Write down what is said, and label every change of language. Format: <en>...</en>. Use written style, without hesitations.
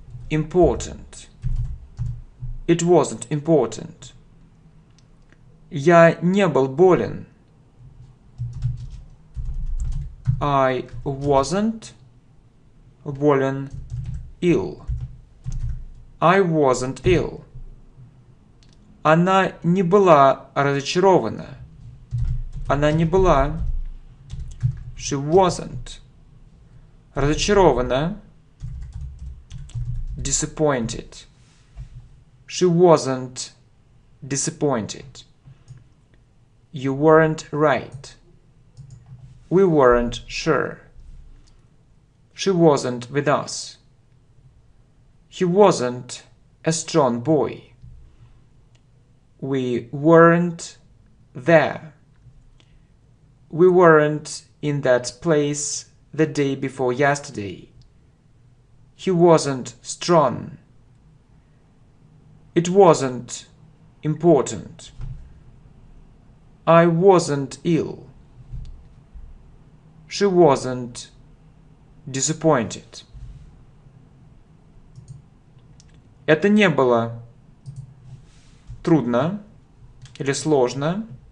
<en>Important. It wasn't important.</en> <ru>Я не был болен.</ru> <en>I wasn't</en> <ru>болен.</ru> <en>Ill. I wasn't ill.</en> <ru>Она не была разочарована. Она не была.</ru> <en>She wasn't.</en> <ru>Разочарована.</ru> <en>Disappointed. She wasn't disappointed. You weren't right. We weren't sure. She wasn't with us. He wasn't a strong boy. We weren't there. We weren't in that place the day before yesterday. He wasn't strong. It wasn't important. I wasn't ill. She wasn't disappointed.</en> <ru>Это не было трудно или сложно.</ru>